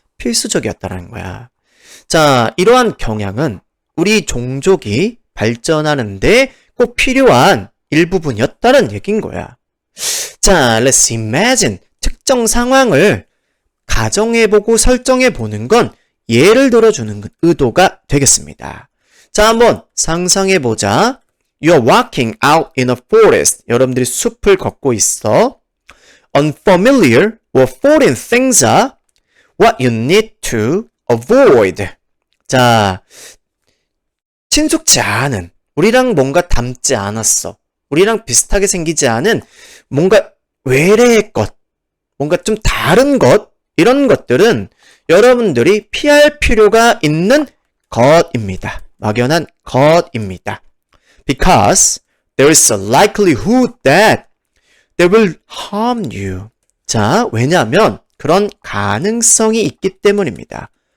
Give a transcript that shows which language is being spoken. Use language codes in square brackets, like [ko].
[ko] 필수적이었다는 거야. 자, 이러한 경향은 우리 종족이 발전하는데 꼭 필요한 일부분이었다는 얘기인 거야. [en] 자, let's imagine. [ko] 특정 상황을 가정해보고 설정해보는 건 예를 들어주는 의도가 되겠습니다. 자, 한번 상상해보자. [en] You're walking out in a forest. [ko] 여러분들이 숲을 걷고 있어. [en] Unfamiliar or foreign things are what you need to avoid. [ko] 자, 친숙지 않은, 우리랑 뭔가 닮지 않았어. 우리랑 비슷하게 생기지 않은 뭔가 외래의 것, 뭔가 좀 다른 것, 이런 것들은 여러분들이 피할 필요가 있는 것입니다. 막연한 것입니다. [en] Because there is a likelihood that they will harm you. [ko] 자, 왜냐하면 그런 가능성이 있기 때문입니다.